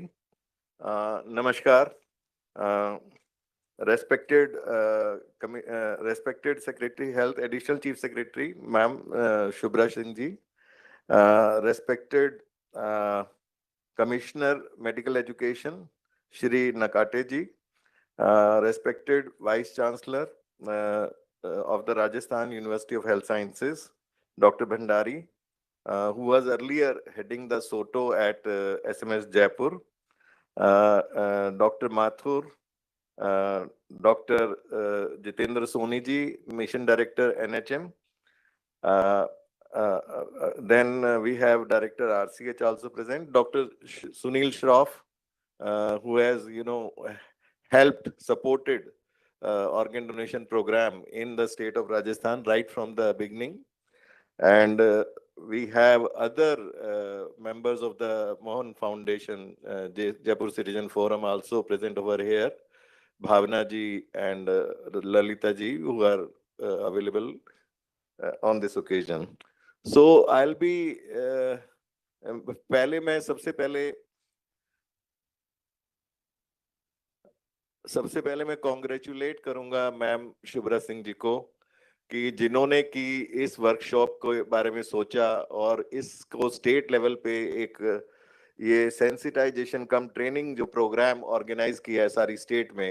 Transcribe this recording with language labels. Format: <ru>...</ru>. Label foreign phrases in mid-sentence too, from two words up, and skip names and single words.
<en>नमस्कार। Respected respected Secretary Health, Additional Chief Secretary, Ma'am Shubhra Singh ji, respected Commissioner Medical Education, Shri Nakate ji, respected Vice Chancellor of the Rajasthan University of Health Sciences, Dr. Bhandari, who was earlier heading the SOTO at SMS Jaipur, Dr. Mathur, Dr. Jitendra Soni ji, Mission Director NHM. Then we have Director RCH also present, Dr. Sunil Shroff, who has, helped, supported organ donation program in the state of Rajasthan right from the beginning. And we have other members of the Mohan Foundation, Jaipur Citizen Forum also present over here. Bhavna ji and Lalita ji, who are available on this occasion. So I'll be</en> <hi>मैं सबसे पहले मैं कॉन्ग्रेचुलेट करूंगा मैम शुभ्रा सिंह जी को कि जिन्होंने की इस वर्कशॉप के बारे में सोचा और इसको</hi> <en>state level</en> <hi>पे एक ये</hi> <en>sensitization cum training</en> <hi>जो</hi> <en>program organize</en> <hi>किया है सारी स्टेट में।</hi>